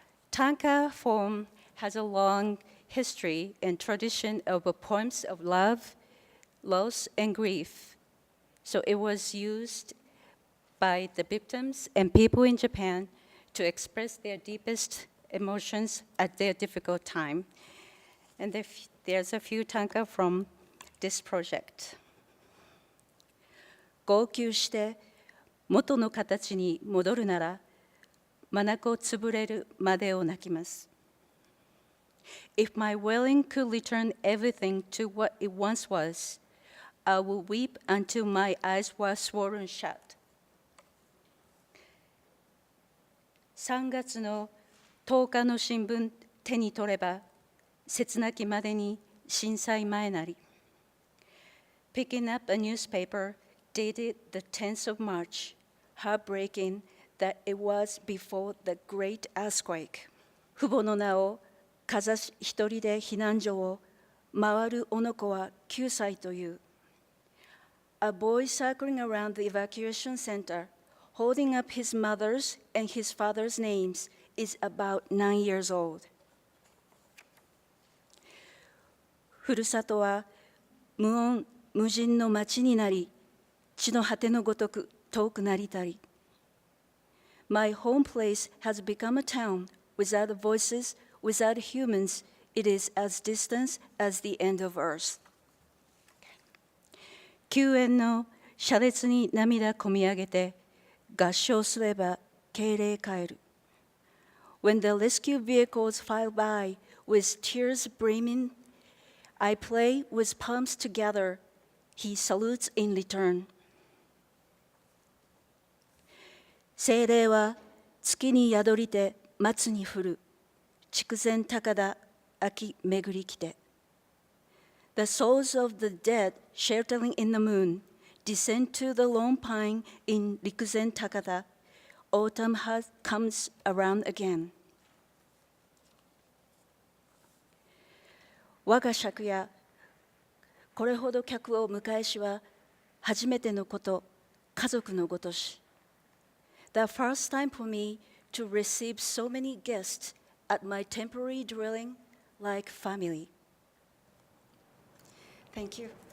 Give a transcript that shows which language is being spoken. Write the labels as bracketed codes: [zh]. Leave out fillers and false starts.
[en] Tanka form has a long history and tradition of poems of love, loss, and grief. So it was used by the victims and people in Japan to express their deepest emotions at their difficult time. And there's a few tanka from this project. [ja] 号泣して元の形に戻るなら、眼潰れるまでを泣きます。 [en] If my wailing could return everything to what it once was, I would weep until my eyes were swollen shut. [ja] 3月の10日の新聞手に取れば、切なきまでに震災前なり。 [en] Picking up a newspaper dated the 10th of March, heartbreaking that it was before the great earthquake. [ja] 父母の名をかざし一人で避難所を回るおの子は9歳という。 [en] A boy circling around the evacuation center, holding up his mother's and his father's names, is about 9 years old. [ja] ふるさとは無音無人の町になり、地の果てのごとく遠くなりたり。 [en] My home place has become a town without voices, without humans. It is as distant as the end of earth. [ja] 救援の車列に涙こみ上げて、合唱すれば敬礼帰る。 [en] When the rescue vehicles file by with tears brimming, I play with palms together. He salutes in return. [ja] 精霊は月に宿りて松に降る。筑前高田秋巡り来て。 [en] The souls of the dead sheltering in the moon descend to the lone pine in Rikuzen Takata. Autumn comes around again. [ja] 我が借家、これほど客を迎えしは初めてのこと、家族のごとし。 [en] The first time for me to receive so many guests at my temporary dwelling like family. Thank you.